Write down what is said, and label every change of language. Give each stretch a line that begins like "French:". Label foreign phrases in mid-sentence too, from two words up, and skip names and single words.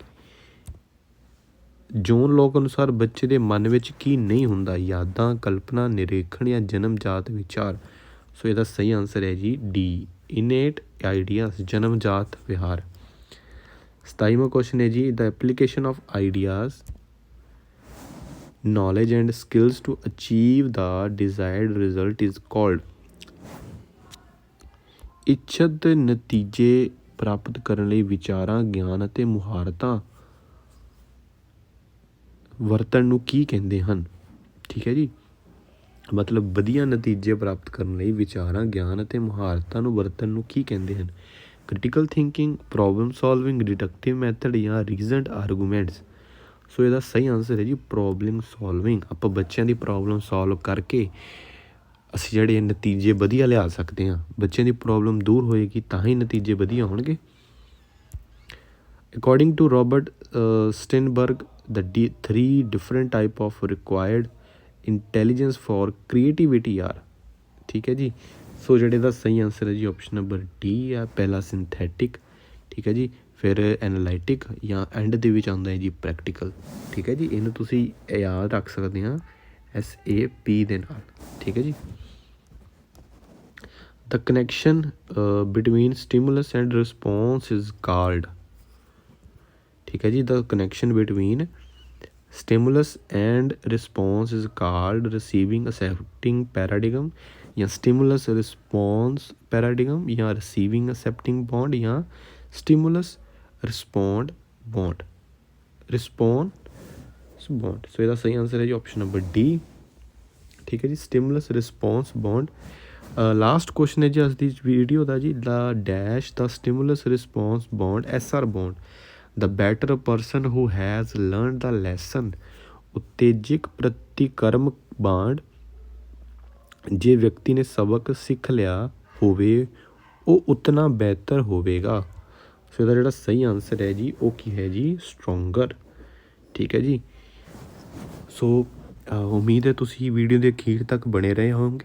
Punjabi: ਜੋਨ ਲੋਕ ਅਨੁਸਾਰ ਬੱਚੇ ਦੇ ਮਨ ਵਿੱਚ ਕੀ ਨਹੀਂ ਹੁੰਦਾ? ਯਾਦਾਂ, ਕਲਪਨਾ, ਨਿਰੀਖਣ ਜਾਂ ਜਨਮਜਾਤ ਵਿਚਾਰ। ਸੋ ਇਹਦਾ ਸਹੀ ਆਨਸਰ ਹੈ ਜੀ ਡੀ,
English: innate ideas,
Punjabi: ਜਨਮਜਾਤ ਵਿਹਾਰ। 27ਵਾਂ ਕੁਐਸਚਨ ਹੈ ਜੀ,
English: the application of ideas, knowledge and skills to achieve the desired result is called।
Punjabi: ਇੱਛਤ ਨਤੀਜੇ ਪ੍ਰਾਪਤ ਕਰਨ ਲਈ ਵਿਚਾਰਾਂ, ਗਿਆਨ ਅਤੇ ਮੁਹਾਰਤਾਂ ਵਰਤਣ ਨੂੰ ਕੀ ਕਹਿੰਦੇ ਹਨ? ਠੀਕ ਹੈ ਜੀ, ਮਤਲਬ ਵਧੀਆ ਨਤੀਜੇ ਪ੍ਰਾਪਤ ਕਰਨ ਲਈ ਵਿਚਾਰਾਂ, ਗਿਆਨ ਅਤੇ ਮੁਹਾਰਤਾਂ ਨੂੰ ਵਰਤਣ ਨੂੰ ਕੀ ਕਹਿੰਦੇ ਹਨ?
English: critical thinking, problem solving, deductive method ਜਾਂ reasoned arguments.
Punjabi: ਸੋ ਇਹਦਾ ਸਹੀ ਆਨਸਰ ਹੈ ਜੀ
English: problem solving.
Punjabi: ਆਪਾਂ ਬੱਚਿਆਂ ਦੀ
English: problem solve
Punjabi: ਕਰਕੇ ਅਸੀਂ ਜਿਹੜੇ ਨਤੀਜੇ ਵਧੀਆ ਲਿਆ ਸਕਦੇ ਹਾਂ। ਬੱਚਿਆਂ ਦੀ ਪ੍ਰੋਬਲਮ ਦੂਰ ਹੋਏਗੀ ਤਾਂ ਹੀ ਨਤੀਜੇ ਵਧੀਆ ਹੋਣਗੇ।
English: according to Robert Sternberg, the 3 different type of required intelligence for creativity are।
Punjabi: ਠੀਕ ਹੈ ਜੀ, ਸੋ ਜਿਹੜੇ ਦਾ ਸਹੀ ਆਨਸਰ ਹੈ ਜੀ
English: option number D
Punjabi: ਆ। ਪਹਿਲਾ ਸਿੰਥੈਟਿਕ, ਠੀਕ ਹੈ ਜੀ, ਫਿਰ ਐਨਾਲਾਈਟਿਕ ਜਾਂ ਐਂਡ ਦੇ ਵਿੱਚ ਆਉਂਦਾ ਹੈ ਜੀ ਪ੍ਰੈਕਟੀਕਲ। ਠੀਕ ਹੈ ਜੀ, ਇਹਨੂੰ ਤੁਸੀਂ ਯਾਦ ਰੱਖ ਸਕਦੇ ਹਾਂ SAP ਦੇ ਨਾਲ। ਠੀਕ ਹੈ ਜੀ।
English: The connection between stimulus and response is called।
Punjabi: ਠੀਕ ਹੈ ਜੀ,
English: the connection between stimulus and response is called receiving accepting paradigm ਜਾਂ stimulus response paradigm ਜਾਂ receiving accepting bond ਜਾਂ stimulus respond bond। response bond।
Punjabi: ਸੋ ਇਹਦਾ ਸਹੀ ਆਨਸਰ ਹੈ ਜੀ
English: option number D.
Punjabi: ਠੀਕ ਹੈ ਜੀ,
English: stimulus response bond। last question
Punjabi: ਹੈ ਜੀ ਅੱਜ ਦੀ ਵੀਡੀਓ ਦਾ ਜੀ। ਦਾ ਡੈਸ਼ ਦਾ
English: stimulus response bond SR bond। The better person who has learned the lesson।
Punjabi: ਉਤੇਜਕ ਪ੍ਰਤੀਕਰਮ ਬਾਂਡ, ਜੇ ਵਿਅਕਤੀ ਨੇ ਸਬਕ ਸਿੱਖ ਲਿਆ ਹੋਵੇ ਉਹ ਉਤਨਾ ਬਿਹਤਰ ਹੋਵੇਗਾ। ਸੋ ਇਹਦਾ ਜਿਹੜਾ ਸਹੀ ਆਨਸਰ ਹੈ ਜੀ ਉਹ ਕੀ ਹੈ ਜੀ ਸਟਰੋਂਗਰ। ਠੀਕ ਹੈ ਜੀ, ਸੋ ਉਮੀਦ ਹੈ ਤੁਸੀਂ ਵੀਡੀਓ ਦੇ ਅਖੀਰ ਤੱਕ ਬਣੇ ਰਹੇ ਹੋਵੋਗੇ।